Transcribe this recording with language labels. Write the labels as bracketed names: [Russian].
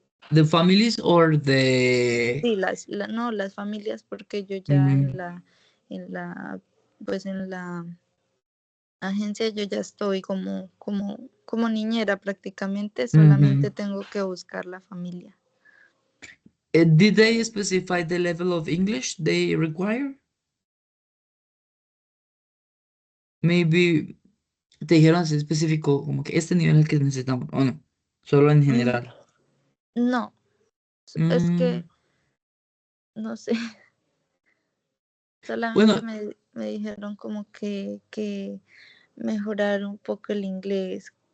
[English] the families or the... [Spanish] Sí, no, las familias, porque yo ya Mm, en la, pues en la agencia yo ya estoy como niñera prácticamente, solamente mhm. tengo que buscar la familia. [English] Did they specify the level of English they require? [Spanish] Maybe te dijeron así específico, como que este nivel es el que necesitamos, o no, solo en Mm, general. no, es que Mm, no sé, solamente bueno, me dijeron como que mejorar un poco el inglés.